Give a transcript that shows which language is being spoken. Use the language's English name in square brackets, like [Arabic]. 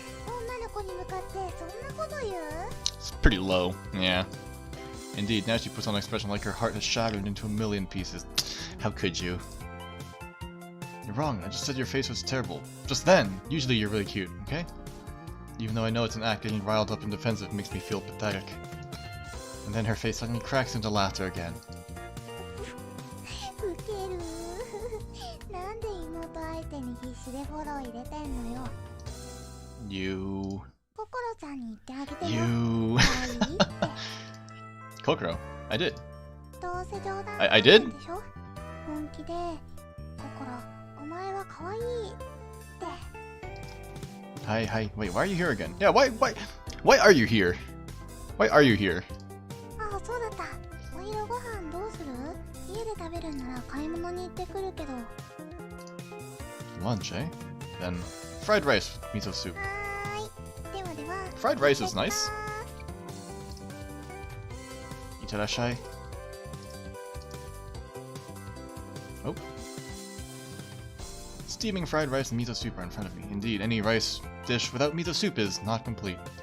[Japanese] 女の子に向かってそんなこと言う？ [English] It's pretty low. Yeah. Indeed, now she puts on an expression like her heart has shattered into a million pieces. How could you? You're wrong. I just said your face was terrible. Just then. Usually you're really cute, okay? Even though I know it's an act, getting riled up and defensive makes me feel pathetic. And then her face suddenly cracks into laughter again. [Japanese] ウケる。なんで妹相手に必死でフォロー入れてんのよ。 [English] You... [Japanese] ココロちゃんに言ってあげてよ。 [English] You... [Japanese] 可愛いって。 [English] Kokoro, I did. [Japanese] どうせ冗談 [English] I did? [Japanese] でしょ。本気でココロお前は可愛いって。 [English] Hi. Wait, why are you here again? Yeah, why are you here? Why are you here? [Japanese] ああそうだった。お昼ご飯どうする？家で食べるんなら買い物に行ってくるけど。 [English] Lunch, eh? Then fried rice with miso soup. [Japanese] はーい。ではでは。 [English] Fried rice is nice. [Japanese] Itarashai. [English] Oh. Steaming fried rice and miso soup are in front of me. Indeed, any rice dish without miso soup is not complete.